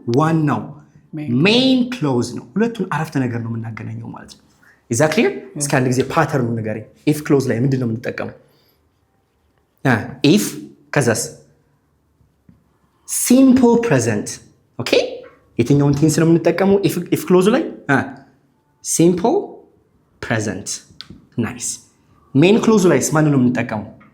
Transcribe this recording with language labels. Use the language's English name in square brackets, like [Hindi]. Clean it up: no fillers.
[Amharic] ዋናው ሜን ክሎዝ ነው። ሁለቱን አረፍተ ነገር ነው የምናገናኘው ማለት ነው። [English] Is that clear? [Amharic] እስኪ አንድ ጊዜ ፓተርኑን ንገረኝ። if ክሎዝ ላይ ምንድነው የምንጠቀመው? if ከዛስ simple present. ኦኬ የትኛውን ቴንስ ነው የምንጠቀመው? if ክሎዝ ላይ simple present. ናይስ። ሜን ክሎዝ ላይ ማን ነው የምንጠቀመው?